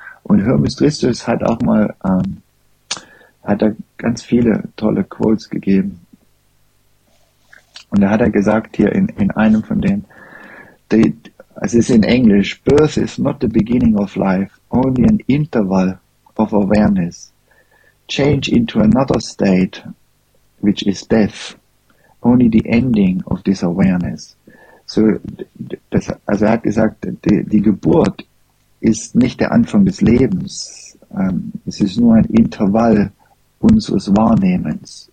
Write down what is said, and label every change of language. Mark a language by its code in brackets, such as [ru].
[de] Und Hermes Tristus hat auch mal, hat da ganz viele tolle Quotes gegeben. Und da hat er gesagt hier in einem von denen, es ist in Englisch, [en] birth is not the beginning of life, only an interval of awareness. Change into another state, which is death, only the ending of this awareness. [de] So, also er hat gesagt, die Geburt ist nicht der Anfang des Lebens. Es ist nur ein Intervall unseres Wahrnehmens.